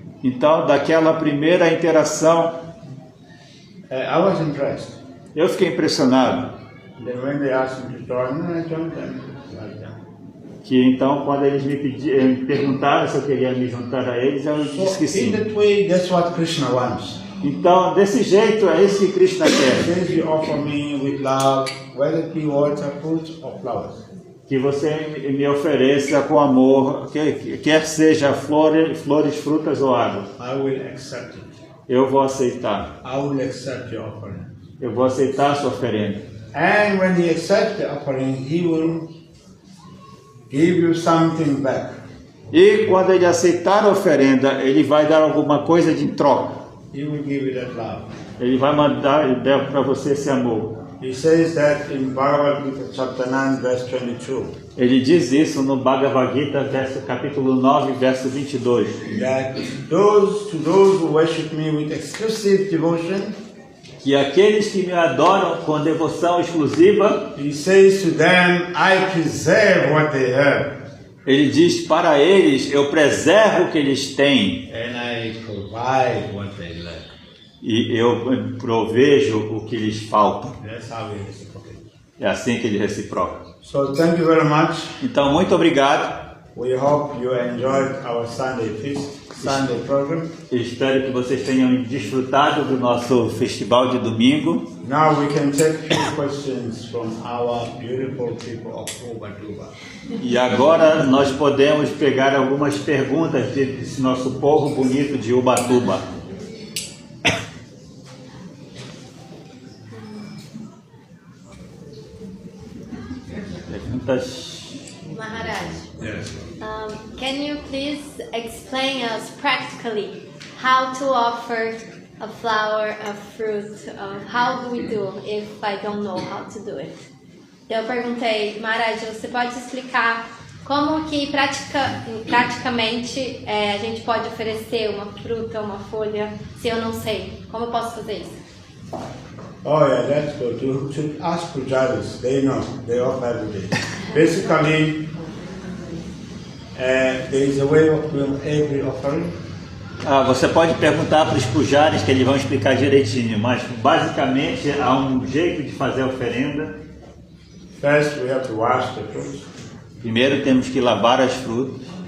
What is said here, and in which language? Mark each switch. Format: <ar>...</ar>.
<pt>Então, daquela primeira interação,</pt> <en>I was impressed.</en> <pt>eu fiquei impressionado.</pt> <en>Then when they asked me to join, I joined them. Like that.</en> <pt>Que então, quando eles me perguntaram se eu queria me juntar a eles, eu disse que</pt> <en>So in</en> <pt>sim.</pt> <en>that way, that's what Krishna wants.</en> <pt>Então, desse jeito, é isso que Krishna quer.</pt> <en>Since you offer me with love, whether it be water, fruits, or flowers.</en> <pt>Que você me ofereça com amor, quer seja flores, frutas ou água.</pt> <en>I will accept it.</en> <pt>Eu vou aceitar.</pt> <en>I will accept your offering.</en> <pt>Eu vou aceitar a sua oferenda.</pt> <en>And when he accepts the offering, he will give you something back.</en> <pt>E quando ele aceitar a oferenda, ele vai dar alguma coisa de troca.</pt> <en>He will give you that love.</en> <pt>Ele vai mandar para você esse amor.</pt> <en>He says that in Bhagavad Gita chapter 9 verse 22.</en> <pt>Ele diz isso no Bhagavad Gita, capítulo 9, verso 22.</pt> <en>That to those who worship me with exclusive devotion,</en> <pt>Que aqueles que me adoram com devoção exclusiva,</pt> <en>he says to them, I preserve what they have.</en> <pt>ele diz para eles, eu preservo o que eles têm.</pt> <en>And I provide what they lack.</en> <pt>E eu provejo o que lhes falta.</pt> <en>That's how we reciprocate.</en> <pt>É assim que ele reciproca.</pt> <en>So thank you very much.</en> <pt>Então, muito obrigado.</pt> <en>We hope you enjoyed our Sunday feast, Sunday program.</en> <pt>Espero que vocês tenham desfrutado do nosso festival de domingo.</pt> <en>Now we can take few questions from our beautiful people of Ubatuba.</en> <pt>E agora nós podemos pegar algumas perguntas desse nosso povo bonito de Ubatuba. Perguntas.</pt> <en>Maharaj, Yes. can you please explain us practically how to offer a flower, a fruit? How do we do if I don't know how to do it?</en> <pt>Então eu perguntei, Maharaj, você pode explicar como que praticamente a gente pode oferecer uma fruta, uma folha, se eu não sei? Como eu posso fazer isso?</pt> <en>Oh yeah, that's good. You should ask pujaris. They know. They offer every day. Basically, there is a way of doing every offering.</en> <pt>Você pode perguntar para os pujaris que eles vão explicar direitinho, mas basicamente há um jeito de fazer a oferenda.</pt> <en>First, we have to wash the fruits.</en> <pt>Primeiro temos que lavar as frutas.</pt>